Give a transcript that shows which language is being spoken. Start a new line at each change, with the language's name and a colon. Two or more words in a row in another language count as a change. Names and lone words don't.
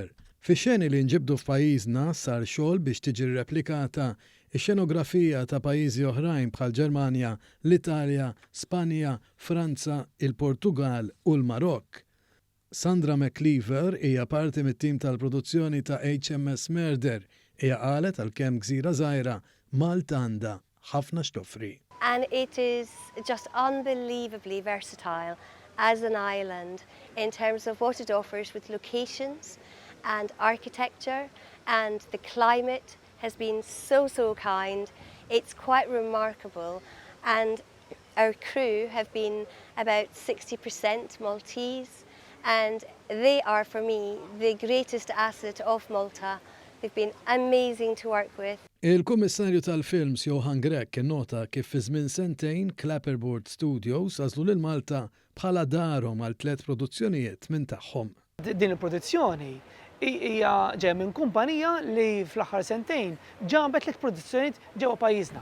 Maltese: Fix-xeni li nġibdu f'pajjiżna sar xogħol biex tiġi replikata ix-xenografija ta' pajjiżi oħrajn bħal Ġermanja, l-Italja, Spanja, Franza, il-Portugal u l-Marokk. Sandra McLeaver hija parti mit-tim tal-produzzjoni ta' HMS Murder hija qalet għalkemm gżira żgħira Malta għandha ħafna x'toffri.
English: And it is just unbelievably versatile as an island in terms of what it offers with locations and architecture, and the climate has been so kind. It's quite remarkable, and our crew have been about 60% Maltese, and they are for me the greatest asset of Malta. They've been amazing to work with.
Maltese: Il-Kummissarju tal-Films Johan Grek innota kif fi żmien sentejn Clapperboard Studios għażlu lil Malta bħala darhom għal 3 produzzjonijiet minn tagħhom. Din il-produzzjoni hija ġejja minn kumpanija li fl-aħħar sentejn ġabet 3 produzzjonijiet ġewwa pajjiżna.